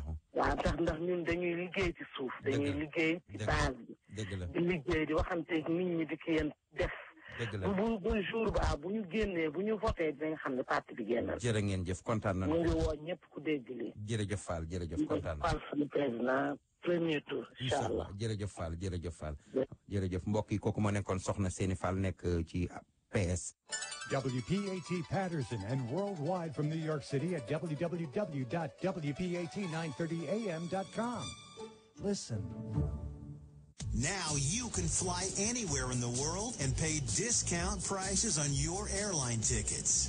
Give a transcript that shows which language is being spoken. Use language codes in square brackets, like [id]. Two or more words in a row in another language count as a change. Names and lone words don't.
[wo] waaw ndax ñun dañuy liggéey ci suuf dañuy liggéey ci base bi di liggéey di waxante nit ñi di ki yéen def bu jour ba bu ñu génnee bu ñu voté dinañ xam ne parti bi génnal jërë ngeen jëf kontaan na ñu ngi woo ñëpp ku dégg lii jërëjëf Fall jërëjëf kontaan na fal suñu président [fr] premier tour [ar] إن شاء الله [wo] jërëjëf Fall jërëjëf mbokk yi kooku moo nekkoon soxna Séni Fall nekk ci PS. [en] WPAT Patterson and worldwide from New York City at www.wpat930am.com. Listen. Now you can fly anywhere in the world and pay discount prices on your airline tickets.